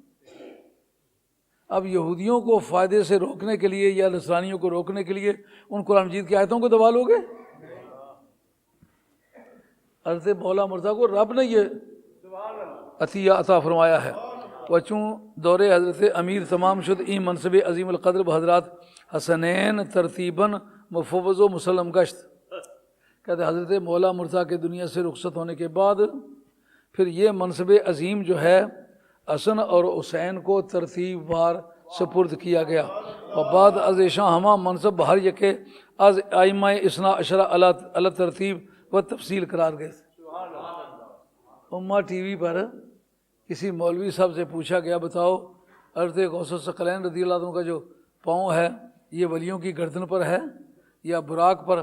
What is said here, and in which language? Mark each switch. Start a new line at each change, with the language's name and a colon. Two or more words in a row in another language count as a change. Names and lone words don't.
Urdu: اب یہودیوں کو فائدے سے روکنے کے لیے یا نصرانیوں کو روکنے کے لیے ان قرآن مجید کی آیتوں کو دبا لو گے. حضرت مولا مرتضیٰ کو رب نے یہ عطیہ عطا فرمایا ہے.
Persian: وچوں دور حضرت امیر تمام شد این منصب عظیم القدر بحضرات حسنین ترتیباً مفوض و مسلم گشت.
Urdu: کہتے حضرت مولا مرتضیٰ کے دنیا سے رخصت ہونے کے بعد پھر یہ منصب عظیم جو ہے حسن اور حسین کو ترتیب وار سپرد کیا گیا
Persian: و بعد از ایشان ہما منصب ہر یکے از ائمہ اثنا عشرہ علی ترتیب و تفصیل قرار
Urdu: گئے تھے۔ امہ ٹی وی پر کسی مولوی صاحب سے پوچھا گیا بتاؤ حضرت غوث الثقلین رضی اللہ عنہ کا جو پاؤں ہے یہ ولیوں کی گردن پر ہے یا براق پر؟